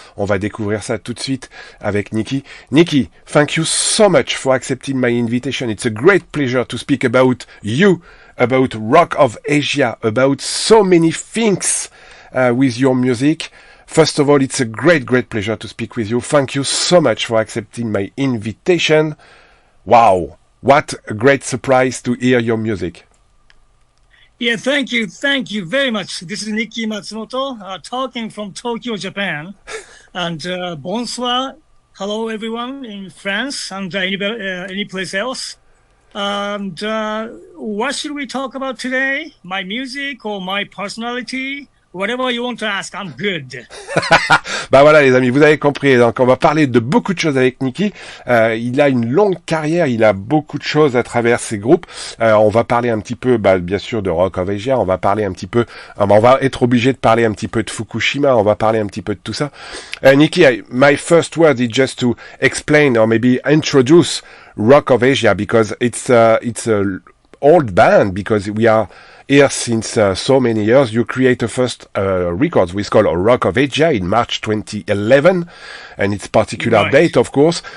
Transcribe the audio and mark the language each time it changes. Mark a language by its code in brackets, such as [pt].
[fr] On va découvrir ça tout de suite avec Nikki. [en] Nikki, thank you so much for accepting my invitation. It's a great pleasure to speak about you, about Rock of Asia, about so many things with your music. First of all, it's a great pleasure to speak with you. Thank you so much for accepting my invitation. Wow, what a great surprise to hear your music. Yeah, thank you very much. This is Nikki Matsumoto, talking from Tokyo, Japan. And bonsoir, hello everyone in France and any place else. And what should we talk about today? My music or my personality? Whatever you want to ask, I'm good. [fr] Voilà les amis, vous avez compris. Donc on va parler de beaucoup de choses avec Nikki. Il a une longue carrière, il a beaucoup de choses à travers ses groupes. On va parler un petit peu, bien sûr, de Rock of Asia. On va parler un petit peu. On va être obligé de parler un petit peu de Fukushima. On va parler un petit peu de tout ça. [en] Nikki, my first word is just to explain or maybe introduce Rock of Asia because it's a old band because we are here since so many years. You create a first records we call Rock of Asia in March 2011 and its particular date, of course.